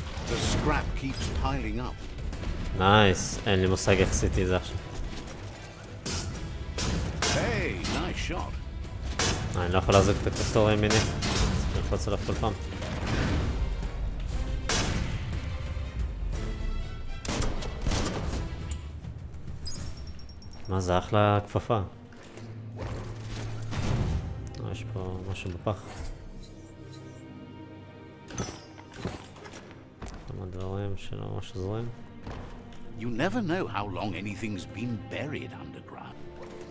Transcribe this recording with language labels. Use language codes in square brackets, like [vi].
[en] The scrap keeps piling up. [he] נייס, אין לי מושג איך עשיתי את זה עכשיו. [en] Hey, nice shot. [he] אני לא יכול להזיק את הכפתור הימיני. צריך ללחוץ עליו כל פעם. מה זה אחלה כפפה. יש פה משהו בפח. כמה דברים שלא ממש עוזרים. [en] You never know how long anything's been buried underground.